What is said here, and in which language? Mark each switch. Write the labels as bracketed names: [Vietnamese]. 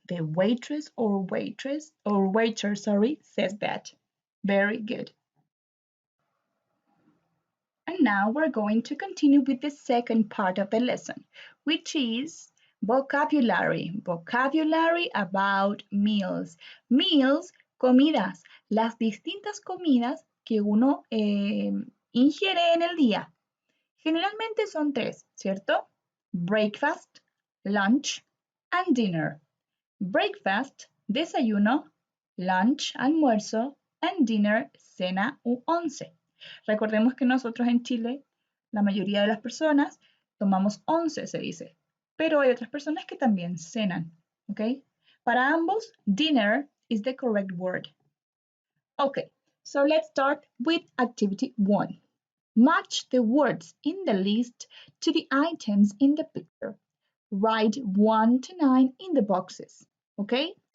[English] The waitress or waiter, says that. Very good. And now we're going to continue with the second part of the lesson, which is vocabulary. Vocabulary about meals. [Spanish] Meals, comidas, las distintas comidas que uno ingiere en el día. Generalmente son 3, ¿cierto? [English] Breakfast, lunch, and dinner. Breakfast, desayuno, lunch, almuerzo, and dinner, cena u once. [Spanish] Recordemos que nosotros en Chile, la mayoría de las personas tomamos once, se dice, pero hay otras personas que también cenan, ¿ok? Para ambos, [English] dinner is the correct word. Okay, so let's start with activity 1. Match the words in the list to the items in the picture. Write 1 to 9 in the boxes, okay?